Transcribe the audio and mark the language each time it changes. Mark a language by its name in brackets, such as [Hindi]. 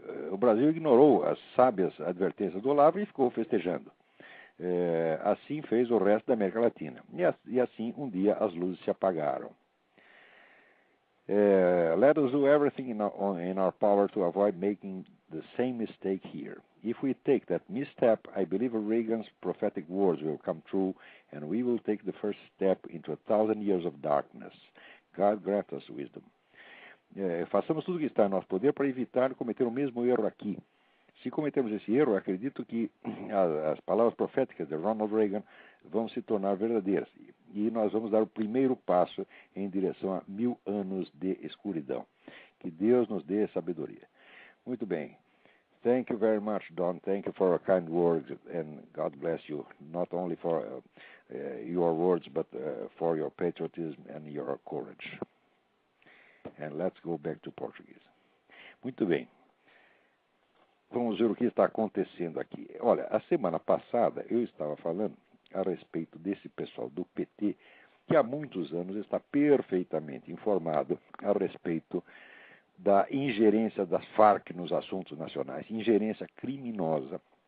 [Portuguese] O Brasil ignorou as sábias advertências do Olavo e ficou festejando. Assim fez o resto da América Latina. E assim, um dia, as luzes se apagaram. [English] Let us do everything in our power to avoid making the same mistake here. If we take that misstep, I believe Reagan's prophetic words will come true, and we will take the first step into 1,000 years of darkness. God grant us wisdom. [Portuguese] Façamos tudo o que está em nosso poder para evitar cometer o mesmo erro aqui. Se cometermos esse erro, acredito que as palavras proféticas de Ronald Reagan vão se tornar verdadeiras. E nós vamos dar o primeiro passo em direção a 1000 anos de escuridão. Que Deus nos dê sabedoria. Muito bem. [English] Thank you very much, Don. Thank you for your kind words, and God bless you, not only for your words, but for your patriotism and your courage. And let's go back to Portuguese. [Portuguese] Muito bem. Vamos ver o que está acontecendo aqui. Olha, a semana passada eu estava falando a respeito desse pessoal do PT, que há muitos anos está perfeitamente informado a respeito da ingerência das Farc nos assuntos nacionais, ingerência criminosa.